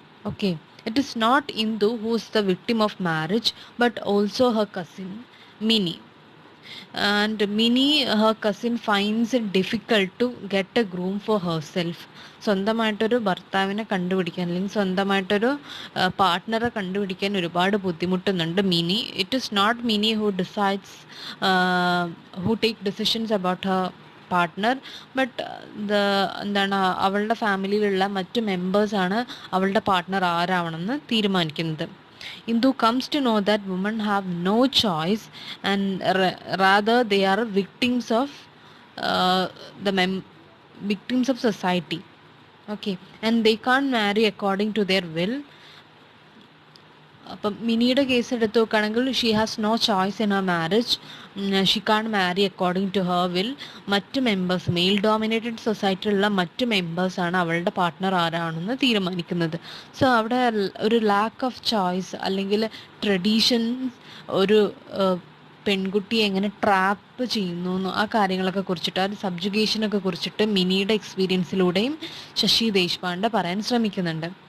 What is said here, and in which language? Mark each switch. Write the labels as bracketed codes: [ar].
[en] Okay, it is not Indu who is the victim of marriage, but also her cousin Minnie. And Minnie, her cousin, finds it difficult to get a groom for herself. [ml] സ്വന്തമായിട്ടൊരു ഭർത്താവിനെ കണ്ടുപിടിക്കാൻ, അല്ലെങ്കിൽ സ്വന്തമായിട്ടൊരു പാർട്ട്ണറെ കണ്ടുപിടിക്കാൻ ഒരുപാട് ബുദ്ധിമുട്ടുന്നുണ്ട് mini. [en] it is not Mini who decides who takes decisions about her partner, but [ml] എന്താണ്, അവളുടെ ഫാമിലിയിലുള്ള മറ്റു മെമ്പേഴ്സാണ് അവളുടെ പാർട്ട്ണർ ആരാവണമെന്ന് തീരുമാനിക്കുന്നത്. [en] Indu comes to know that women have no choice, and rather they are victims of uh, victims of society. Okay, and they can't marry according to their will. [ml] അപ്പം മിനിയുടെ case എടുത്ത് നോക്കുകയാണെങ്കിൽ, [en] She has no choice in her marriage. She can't marry according to her will. [ml] മറ്റ് members, mail dominated സൊസൈറ്റിയിലുള്ള മറ്റ് മെമ്പേഴ്സാണ് അവളുടെ partner ആരാണെന്ന് തീരുമാനിക്കുന്നത്. So അവിടെ ഒരു ലാക്ക് ഓഫ് ചോയ്സ്, അല്ലെങ്കിൽ ട്രഡീഷൻസ് ഒരു പെൺകുട്ടിയെ എങ്ങനെ ട്രാപ്പ് ചെയ്യുന്നു, ആ കാര്യങ്ങളൊക്കെ കുറിച്ചിട്ട്, ആ ഒരു സബ്ജുഗേഷനൊക്കെ കുറിച്ചിട്ട് മിനിയുടെ എക്സ്പീരിയൻസിലൂടെയും ശശി ദേശ്പാണ്ഡെ പറയാൻ ശ്രമിക്കുന്നുണ്ട്.